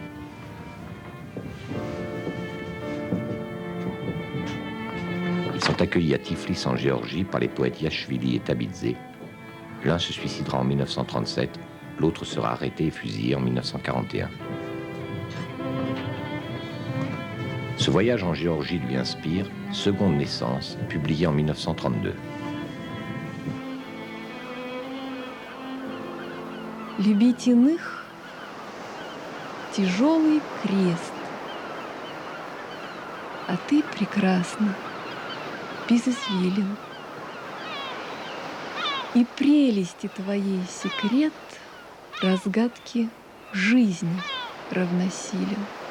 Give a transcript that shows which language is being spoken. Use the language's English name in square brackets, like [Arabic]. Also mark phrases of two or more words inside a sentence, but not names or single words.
[French] Ils sont accueillis à Tiflis en Géorgie par les poètes Yashvili et Tabidze. L'un se suicidera en 1937, l'autre sera arrêté et fusillé en 1941. Ce voyage en Géorgie lui inspire Seconde naissance, publié en 1932. [Russian] Любить иных — тяжелый крест, а ты прекрасна, без извилин. И прелести твоей секрет разгадки жизни равносилен.